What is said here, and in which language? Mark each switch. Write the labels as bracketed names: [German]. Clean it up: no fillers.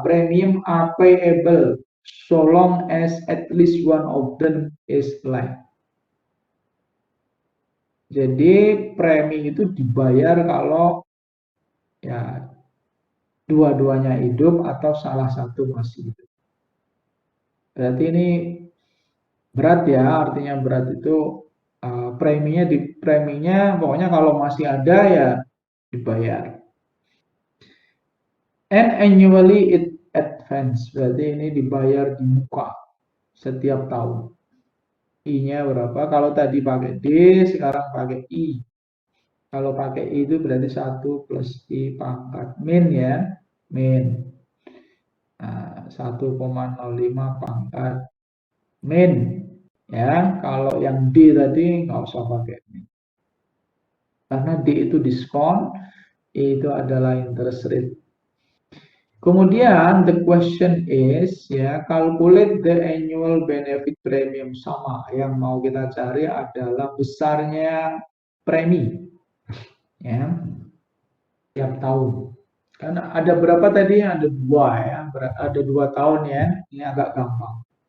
[English] Premium are payable so long as at least one of them is alive. [Indonesian] Jadi premi itu dibayar kalau ya dua-duanya hidup atau salah satu masih hidup. Berarti ini berat ya, artinya berat itu preminya pokoknya kalau masih ada ya dibayar. [English] And annually it advance, [Indonesian] berarti ini dibayar di muka setiap tahun. I-nya berapa? Kalau tadi pakai D, sekarang pakai I. Kalau pakai I itu berarti 1 plus I pangkat min ya, min. Nah, 1,05 pangkat min. Ya, kalau yang D tadi nggak usah pakai min. Karena D itu diskon, E itu adalah interest rate. Kemudian [English] the question is ya, calculate the annual benefit premium. [Indonesian] Sama, yang mau kita cari adalah besarnya premi ya tiap tahun. Karena ada berapa tadi? Ada dua ya, ada 2 tahun ya. Ini agak gampang.